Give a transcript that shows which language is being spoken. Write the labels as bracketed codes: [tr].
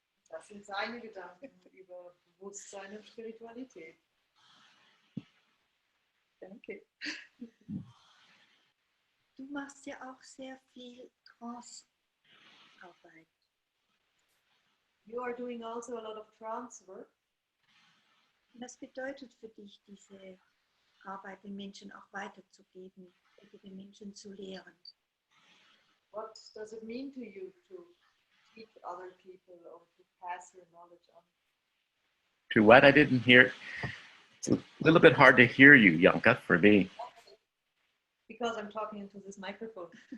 [de] Das sind seine Gedanken über Bewusstsein und Spiritualität. Danke. Du machst ja auch sehr viel Trance-Arbeit. [en] You are doing also a lot of trance work. [de] Was bedeutet für dich diese Arbeit, den Menschen auch weiterzugeben oder den Menschen zu lehren? [en] What does it mean to you to teach other people or to pass your knowledge on? To what? I didn't hear. It's a little bit hard to hear you, Janka, for me. Because I'm talking into this microphone.